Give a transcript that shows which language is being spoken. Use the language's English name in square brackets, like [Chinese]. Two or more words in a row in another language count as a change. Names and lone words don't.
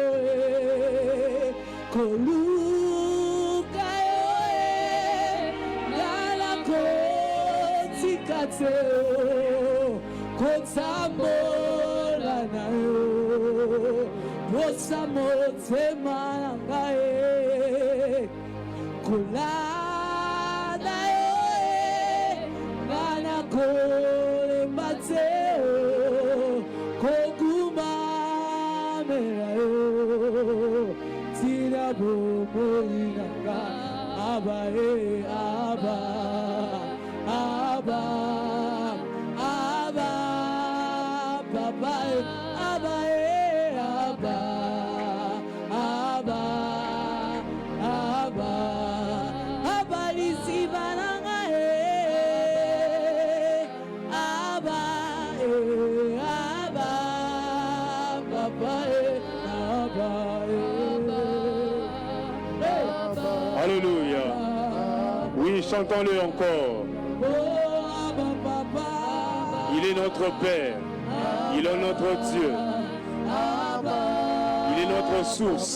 [Lingala] yo ngala kotikate kotambola na yo bosa motema ngai kolada yo ngana kolembate kokumamela yo tina bomolinanga aba aba aba aba papa aba aba aba aba aba lisibananga aba aba papa aba [French] Alléluia. Oui, chantons-le encore. Il est notre Père. Il est notre Dieu. Il est notre source.